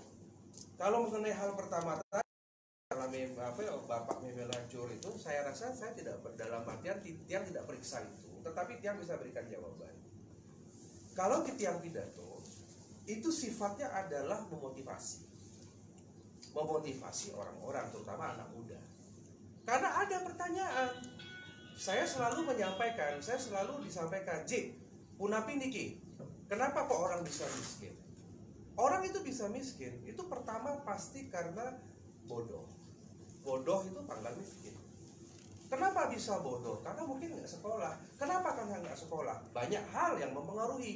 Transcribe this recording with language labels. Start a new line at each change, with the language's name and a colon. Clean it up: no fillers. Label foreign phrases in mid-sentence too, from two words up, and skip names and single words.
Indonesian: Kalau mengenai hal pertama tadi, Bapak Meme Lancur itu, saya rasa saya tidak dalam artian Tiang tidak periksa itu, tetapi Tiang bisa berikan jawaban. Kalau di Tiang pidato, itu sifatnya adalah memotivasi orang-orang, terutama anak muda. Karena ada pertanyaan, saya selalu disampaikan,
Balinese: J, punapi niki,
Indonesian: kenapa kok orang bisa miskin? Orang itu bisa miskin, itu pertama pasti karena bodoh. Bodoh itu pangkal miskin. Kenapa bisa bodoh? Karena mungkin nggak sekolah. Kenapa karena nggak sekolah? Banyak hal yang mempengaruhi.